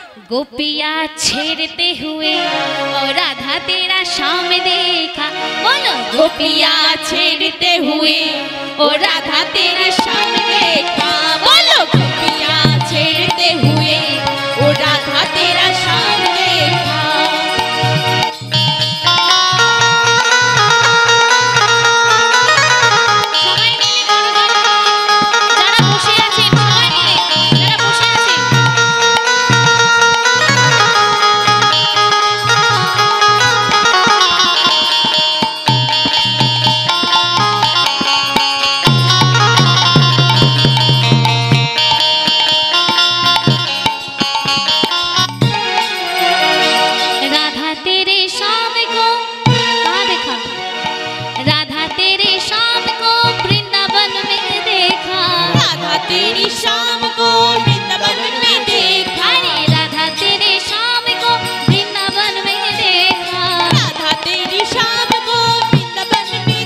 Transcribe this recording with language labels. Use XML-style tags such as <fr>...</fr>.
<hi>गोपिया छेड़ते हुए और राधा तेरा शाम देखा, बोलो गोपिया छेड़ते हुए ओ राधा तेरा शाम देखा, बोलो गोपिया छेड़ते हुए ओ राधा तेरा शाम देखा,</hi> <bn>সবাই মিলে বলো, যারা বসে আছেন সবাই মিলে, যারা বসে আছেন</bn> <hi>राधा तेरे शाम को, कहाँ देखा? राधा तेरे शाम को वृंदावन में देखा, राधा तेरी शाम को वृंदावन में देखा, अरे राधा तेरे शाम को वृंदावन में देखा, राधा तेरी शाम को वृंदावन में</hi>